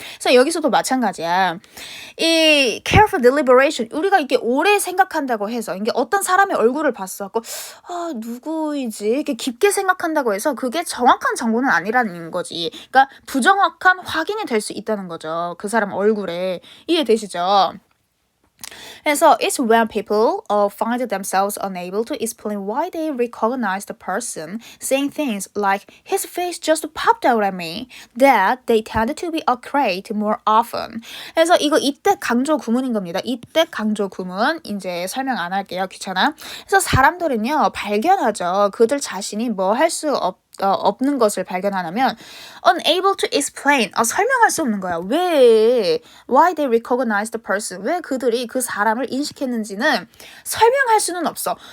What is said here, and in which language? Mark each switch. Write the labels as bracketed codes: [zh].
[ko] 그래서 여기서도 마찬가지야. 이 [en] careful deliberation [ko] 우리가 이렇게 오래 생각한다고 해서 이게 어떤 사람의 얼굴을 봤어. 누구이지? 이렇게 깊게 생각한다고 해서 그게 정확한 정보는 아니라는 거지. 그러니까 부정확한 확인이 될 수 있다는 거죠. 그 사람 얼굴에. 이해되시죠? 그래서 [en] it's when people find themselves unable to explain why they recognize the person saying things like his face just popped out at me that they tend to be afraid more often. [ko] 그래서 이거 이때 강조 구문인 겁니다. 이때 강조 구문 이제 설명 안 할게요. 귀찮아. 그래서 사람들은요 발견하죠. 그들 자신이 뭐 할 수 없는 것을 발견하면 [en] unable to explain [ko] 설명할 수 없는 거야. 왜 [en] why they recognize the person [ko] 왜 그들이 그 사람을 인식했는지는 설명할 수는 없어.